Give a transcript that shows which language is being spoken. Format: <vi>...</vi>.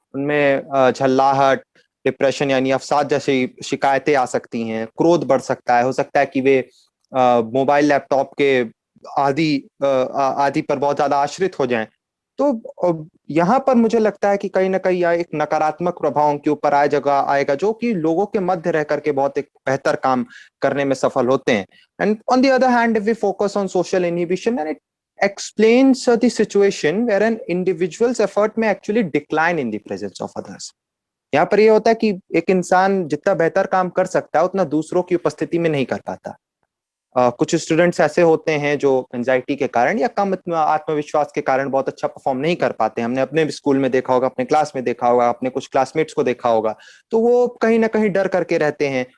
<hi>उनमें झल्लाहट, डिप्रेशन यानी अवसाद जैसी शिकायतें आ सकती हैं, क्रोध बढ़ सकता है, हो सकता है कि वे मोबाइल लैपटॉप के आदि पर बहुत ज्यादा आश्रित हो जाएं। तो यहाँ पर मुझे लगता है कि कहीं ना कहीं यह एक नकारात्मक प्रभाव उनके ऊपर आएगा जो कि लोगों के मध्य रह करके बहुत एक बेहतर काम करने में सफल होते हैं।</hi> <en>And on the other hand, if we focus on social inhibition, and it explains the situation where an individual's effort may actually decline in the presence of others।</en> <hi>यहाँ पर यह होता है कि एक इंसान जितना बेहतर काम कर सकता है उतना दूसरों की उपस्थिति में नहीं कर पाता। कुछ स्टूडेंट्स ऐसे होते हैं जो एंजाइटी के कारण या कम आत्मविश्वास के कारण बहुत अच्छा परफॉर्म नहीं कर पाते। हमने अपने स्कूल में देखा होगा, अपने क्लास में देखा होगा, अपने कुछ क्लासमेट्स को देखा होगा, तो वो कहीं ना कहीं डर करके रहते हैं।</hi>